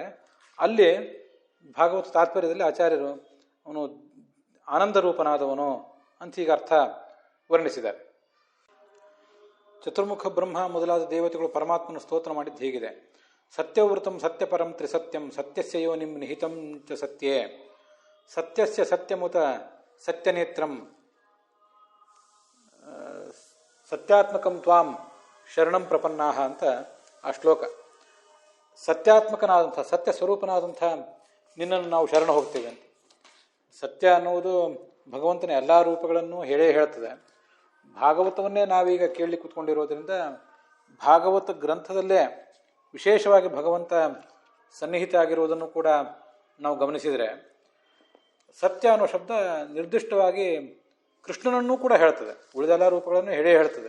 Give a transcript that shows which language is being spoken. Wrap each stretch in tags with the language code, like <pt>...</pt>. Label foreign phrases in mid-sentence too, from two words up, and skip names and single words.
<kn>ಅಲ್ಲಿ ಭಾಗವತ ತಾತ್ಪರ್ಯದಲ್ಲಿ ಆಚಾರ್ಯರು ಅವನು ಆನಂದ ರೂಪನಾದವನು ಅಂತ ಹೀಗೆ ಅರ್ಥ ವರ್ಣಿಸಿದ್ದಾರೆ. ಚತುರ್ಮುಖ ಬ್ರಹ್ಮ ಮೊದಲಾದ ದೇವತೆಗಳು ಪರಮಾತ್ಮನ ಸ್ತೋತ್ರ ಮಾಡಿದ್ದು ಹೀಗಿದೆ.</kn> <sa>ಸತ್ಯವೃತಂ ಸತ್ಯಪರಂ ತ್ರಿಸತ್ಯಂ ಸತ್ಯಸ್ಯ ಯೋನಿಂ ನಿಹಿತಂ ಚ ಸತ್ಯೇ ಸತ್ಯಸ್ಯ ಸತ್ಯಮುತ ಸತ್ಯನೇತ್ರಂ ಸತ್ಯಾತ್ಮಕಂ ತ್ವಾಂ ಶರಣಂ ಪ್ರಪನ್ನಾಹ</sa> <kn>ಅಂತ ಆ ಶ್ಲೋಕ. ಸತ್ಯಾತ್ಮಕನಾದಂಥ ಸತ್ಯ ಸ್ವರೂಪನಾದಂಥ ನಿನ್ನನ್ನು ನಾವು ಶರಣ ಹೋಗ್ತೇವೆ ಅಂತ. ಸತ್ಯ ಅನ್ನುವುದು ಭಗವಂತನ ಎಲ್ಲ ರೂಪಗಳನ್ನು ಹೇಳ್ತದೆ. ಭಾಗವತವನ್ನೇ ನಾವೀಗ ಕೇಳಿ ಕೂತ್ಕೊಂಡಿರೋದ್ರಿಂದ ಭಾಗವತ ಗ್ರಂಥದಲ್ಲೇ ವಿಶೇಷವಾಗಿ ಭಗವಂತ ಸನ್ನಿಹಿತ ಆಗಿರುವುದನ್ನು ಕೂಡ ನಾವು ಗಮನಿಸಿದರೆ ಸತ್ಯ ಅನ್ನೋ ಶಬ್ದ ನಿರ್ದಿಷ್ಟವಾಗಿ ಕೃಷ್ಣನನ್ನೂ ಕೂಡ ಹೇಳ್ತದೆ, ಉಳಿದೆಲ್ಲ ರೂಪಗಳನ್ನು ಹೇಳ್ತದೆ.</kn>